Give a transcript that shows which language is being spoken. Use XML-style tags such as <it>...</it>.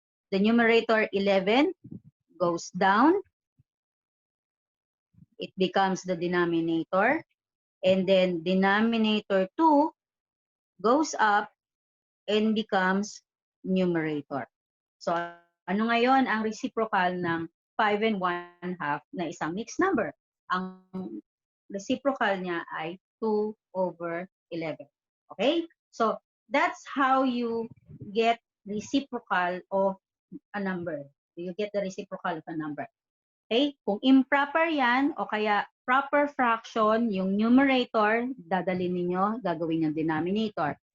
<en>The numerator 11 goes down. It becomes the denominator. And then denominator 2 goes up and becomes numerator.</en> <tl>So, ano ngayon ang reciprocal ng 5 and 1/2 na isang mixed number? Ang reciprocal niya ay 2 over 11.</tl> <en>Okay? So, that's how you get reciprocal of a number. You get the reciprocal of a number.</en> <tl>Okay? Kung improper yan, o kaya proper fraction, yung numerator, dadalhin ninyo, gagawin yung denominator.</tl>